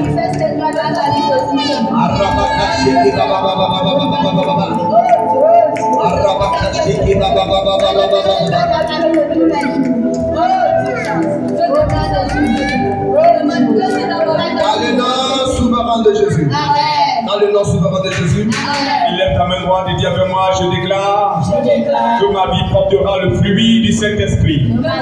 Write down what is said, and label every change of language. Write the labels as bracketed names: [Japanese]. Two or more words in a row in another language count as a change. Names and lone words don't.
[French] Arabakashiki baba baba baba baba baba. Arabakashiki baba baba baba baba. Dans le nom souverain de Jésus. Dans le nom souverain de Jésus. Il lève ta main droite et dit avec moi, je déclare que ma vie portera le fruit du Saint-Esprit.